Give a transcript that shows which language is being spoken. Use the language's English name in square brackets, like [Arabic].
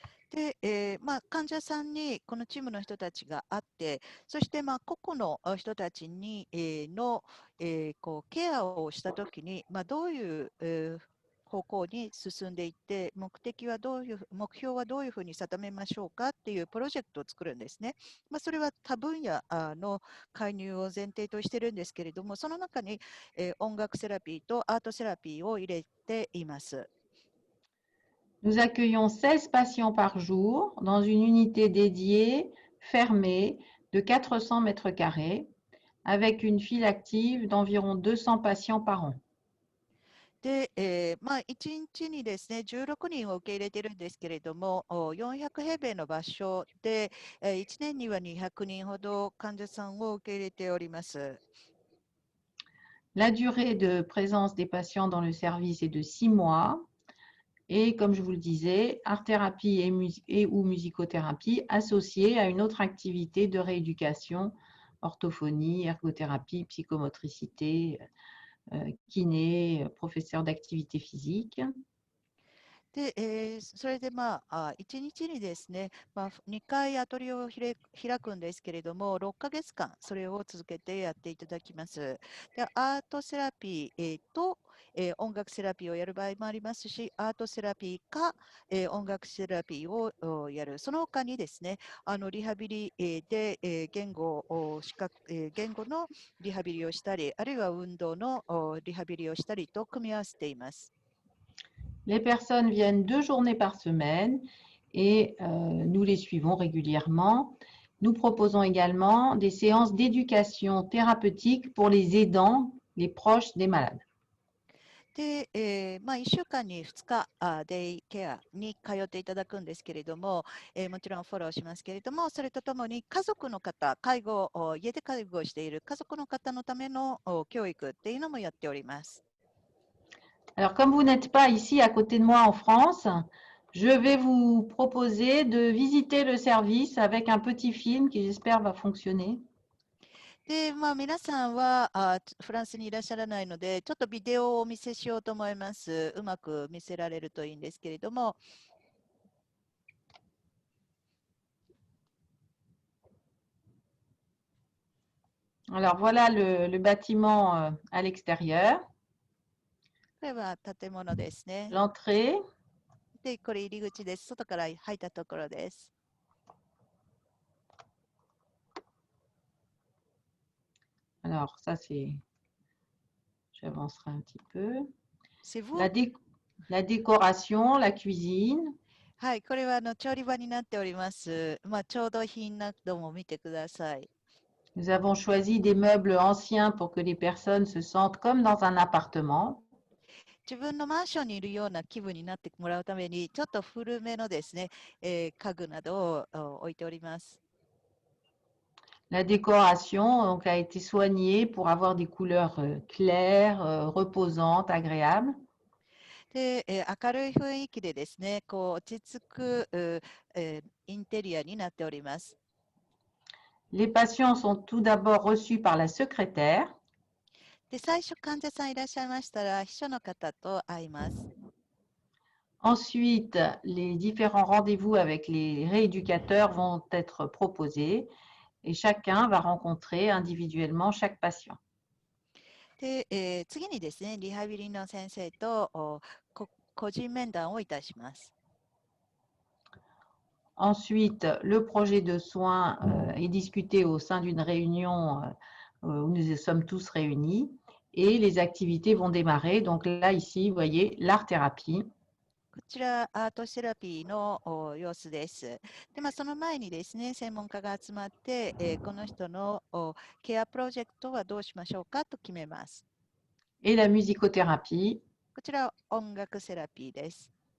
[Japanese] で、患者さんにこのチームの人たちがあって、そして個々の人たちに、ケアをしたときに、どういう、方向に進んでいって、目標はどういうふうに定めましょうかっていうプロジェクトを作るんですね。それは多分野の介入を前提としてるんですけれども、その中に、音楽セラピーとアートセラピーを入れています。 [French] Nous accueillons 16 patients par jour dans une unité dédiée, fermée, de 400 mètres carrés, avec une file active d'environ 200 patients par an. [Japanese] で、1日にですね、16人を受け入れているんですけれども、400平米の場所で、1年には200人ほど患者さんを受け入れております。 [French] La durée de présence des patients dans le service est de 6 mois. Et comme je vous le disais, art-thérapie et ou musicothérapie associée à une autre activité de rééducation, orthophonie, ergothérapie, psychomotricité, kiné, professeur d'activité physique. [Japanese] で、それで1日にですね、2回アトリエを開くんですけれども、6ヶ月間それを続けてやっていただきます。で、アートセラピー、と、音楽セラピーをやる場合もありますし、アートセラピーか、音楽セラピーをやる。その他にですね、リハビリ、で、言語のリハビリをしたり、あるいは運動のリハビリをしたりと組み合わせています。 [French] Les personnes viennent 2 journées par semaine et nous les suivons régulièrement. Nous proposons également des séances d'éducation thérapeutique pour les aidants, les proches des malades. [Japanese] で、1週間に2日デイケアに通っていただくんですけれども、もちろんフォローしますけれども、それとともに家族の方、家で介護をしている家族の方のための教育っていうのもやっております。 [French] Alors, comme vous n'êtes pas ici à côté de moi en France, je vais vous proposer de visiter le service avec un petit film qui, j'espère, va fonctionner. [Japanese] で、皆さんはフランスにいらっしゃらないので、ちょっとビデオをお見せしようと思います。うまく見せられるといいんですけれども。 [French] Alors, voilà le bâtiment à l'extérieur. [Japanese] これは建物ですね。 [French] L'entrée. [Japanese] で、これ入り口です。外から入ったところです。 [French] Alors, ça, c'est... J'avancerai un petit peu. C'est vous? La décoration, la cuisine. [Japanese] はい、これは調理場になっております。調度品なども見てください。 [French] Nous avons choisi des meubles anciens pour que les personnes se sentent comme dans un appartement. [Japanese] 自分のマンションにいるような気分になってもらうために、ちょっと古めのですね、家具などを置いております。 [French] La décoration donc, a été soignée pour avoir des couleurs claires, reposantes, agréables. [Japanese] で、明るい雰囲気でですね、落ち着く、インテリアになっております。 [French] Les patients sont tout d'abord reçus par la secrétaire. [Japanese] で、最初患者さんいらっしゃいましたら、秘書の方と会います。 [French] Ensuite, les différents rendez-vous avec les rééducateurs vont être proposés et chacun va rencontrer individuellement chaque patient. [Japanese] で、次にですね、リハビリの先生と個人面談をいたします。 [French] Ensuite, le projet de soins est discuté au sein d'une réunion où nous sommes tous réunis et les activités vont démarrer. Donc là, ici, vous voyez, l'art-thérapie. [Japanese] こちら、アートセラピーの様子です。で、その前にですね、専門家が集まって、この人のケアプロジェクトはどうしましょうかと決めます。 [French] Et la musicothérapie. [Japanese] こちら、音楽セラピーです。